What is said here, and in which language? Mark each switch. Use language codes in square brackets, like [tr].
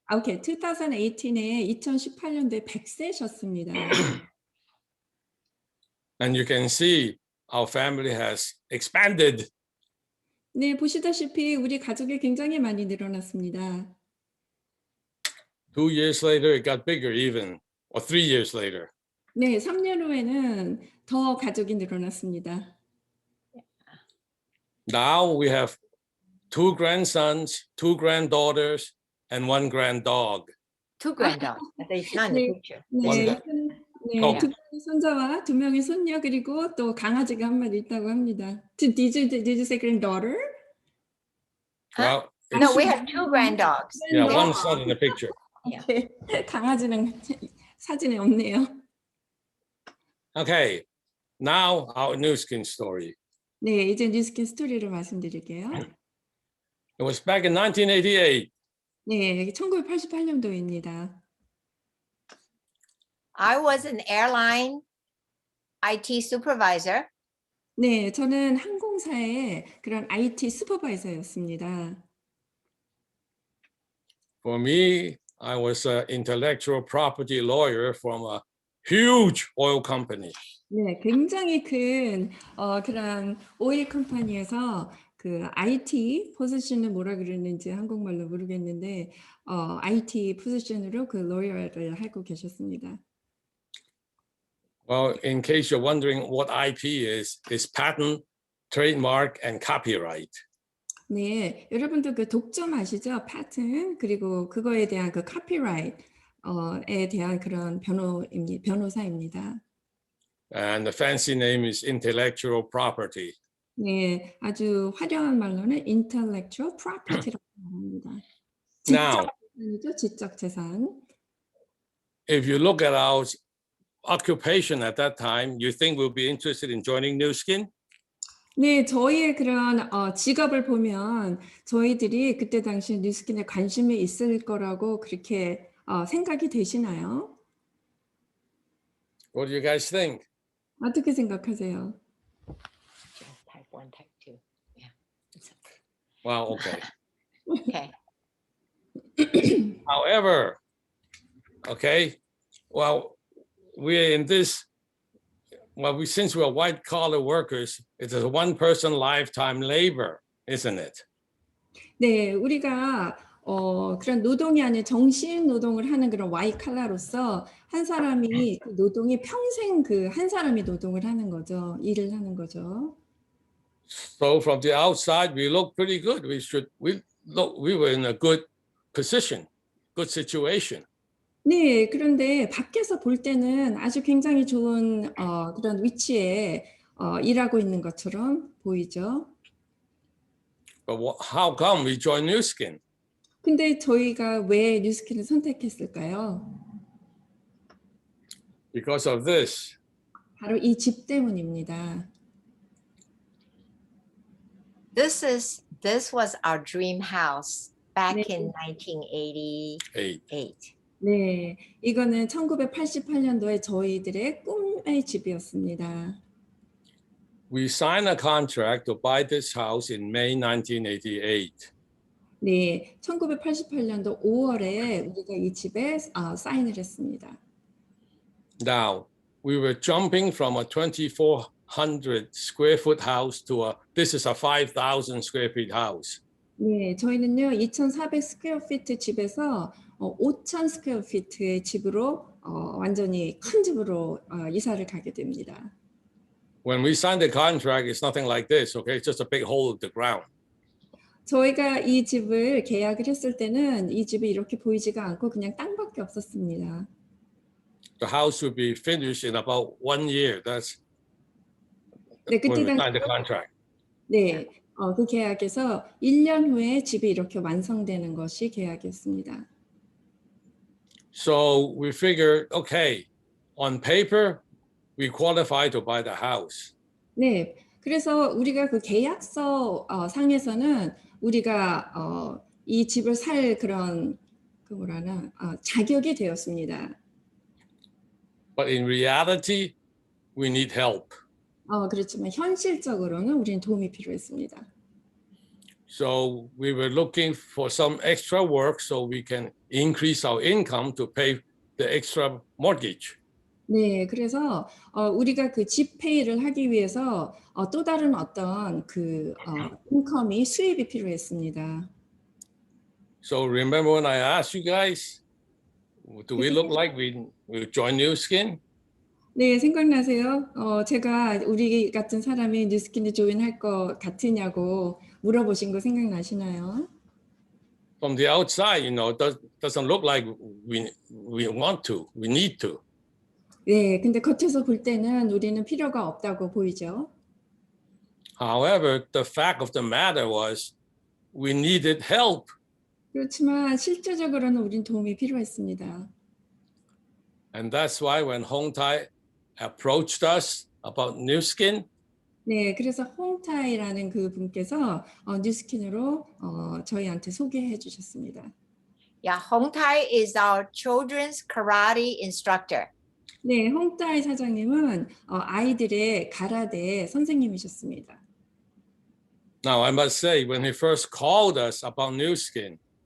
[ko] Okay, 2018에 2018년도에 100세셨습니다. [en] And you can see our family has expanded. [ko] 네, 보시다시피 우리 가족이 굉장히 많이 늘어났습니다. [en] 2 years later, it got bigger even, or 3 years later. 네, 3년 후에는 더 가족이 늘어났습니다. Now we have 2 grandsons, 2 granddaughters, and 1 granddog. 2 granddaughters. It's not in the picture. [ko] 네, 네, 어. 2명의 손자와 2명의 손녀 그리고 또 강아지가 한 마리 있다고 합니다. [en] Did you say granddaughter? Well, No, we have 2 granddogs. yeah, [ko] 네. [en] one's not in the picture. [ko] 네, 강아지는 사진에 없네요. [en] Okay, now our new skin story. [ko] 네, 이제 뉴스킨 스토리를 말씀드릴게요. [en] It was back in 1988. [ko] 네, 1988년도입니다. [en] I was an airline IT supervisor. [ko] 네, 저는 항공사의 그런 IT 슈퍼바이저였습니다. [en] For me, I was an intellectual property lawyer from a huge oil company. [ko] 네, 굉장히 큰 그런 오일 컴퍼니에서 그 IT 포지션을 뭐라 그러는지 한국말로 모르겠는데 IT 포지션으로 그 로열을 하고 계셨습니다. [en] Well, in case you're wondering what IP is patent, trademark, and copyright. [ko] 네, 여러분들 그 독점 아시죠? patent 그리고 그거에 대한 그 copyright에 대한 그런 변호사입니다. [en] And the fancy name is intellectual property. [ko] 네, 아주 화려한 말로는 [en] intellectual property [ko] 라고 말합니다. [en] Now, [ko] 재산이죠, 지적 재산. [en] if you look at our occupation at that time, you think we'll be interested in joining New Skin? [ko] 네, 저희의 그런 직업을 보면 저희들이 그때 당시 뉴스킨에 관심이 있을 거라고 그렇게 생각이 되시나요? [en] What do you guys think? [ko] 어떻게 생각하세요? [en] Type 1, type 2. Yeah. Well, okay. Okay. However, okay, well, we're in this, well, since we're white collar workers, it's a one person lifetime labor, isn't it? [ko] 네, 우리가 그런 노동이 아닌 정신 노동을 하는 그런 와이 칼라로서 한 사람이 그 노동이 평생 그 한 사람이 노동을 하는 거죠. 일을 하는 거죠. [en] So from the outside, we look pretty good. We were in a good position, good situation. [ko] 네, 그런데 밖에서 볼 때는 아주 굉장히 좋은 그런 위치에 일하고 있는 것처럼 보이죠. [en] But how come we joined New Skin? [ko] 근데 저희가 왜 뉴스킨을 선택했을까요? [en] Because of this. [ko] 바로 이 집 때문입니다. [en] This was our dream house back [ko] 네. [en] in 1988. [ko] 네, 이거는 1988년도에 저희들의 꿈의 집이었습니다. [en] We signed a contract to buy this house in May 1988. [ko] 네, 1988년도 5월에 우리가 이 집에 사인을 했습니다. [en] Now, we were jumping from a 2,400 square foot house to this is a 5,000 square feet house. [ko] 네, 저희는요 2,400 스퀘어 피트 집에서 5,000 스퀘어 피트의 집으로 완전히 큰 집으로 이사를 가게 됩니다. [en] When we signed the contract, it's nothing like this, okay? It's just a big hole in the ground. [ko] 저희가 이 집을 계약을 했을 때는 이 집이 이렇게 보이지가 않고 그냥 땅밖에 없었습니다. [en] The house will be finished in about 1 year. That's [ko] 네, [en] when [ko] 그때 [en] we [ko] 당시 [en] signed the contract. [ko] 네, 그 계약에서 1년 후에 집이 이렇게 완성되는 것이 계약이었습니다. [en] So we figured, okay, on paper, we qualify to buy the house. [ko] 네, 그래서 우리가 그 계약서 상에서는 우리가 이 집을 살 그런 그 뭐라나 자격이 되었습니다. [en] But in reality, we need help. [ko] 그렇지만 현실적으로는 우리는 도움이 필요했습니다. [en] So we were looking for some extra work so we can increase our income to pay the extra mortgage. [ko] 네, 그래서 우리가 그 집 페이를 하기 위해서 또 다른 어떤 그 인컴이 수입이 필요했습니다. [en] So remember when I asked you guys, do we look like we join New Skin? [ko] 네, 생각나세요? 제가 우리 같은 사람이 뉴스킨에 조인할 것 같으냐고 물어보신 거 생각나시나요? [en] From the outside, you know, doesn't look like we want to, we need to. [ko] 네, 근데 겉에서 볼 때는 우리는 필요가 없다고 보이죠. [en] However, the fact of the matter was we needed help. [ko] 그렇지만 실제적으로는 우린 도움이 필요했습니다. [en] And that's why when Hong Tai approached us about New Skin, [ko] 네, 그래서 홍타이라는 그 분께서 뉴스킨으로 저희한테 소개해 주셨습니다. [en] Yeah, Hong Tai is our children's karate instructor. [ko] 네, 홍타이 사장님은 아이들의 가라데 선생님이셨습니다. [en] now I must say, when he first called us about New Skin,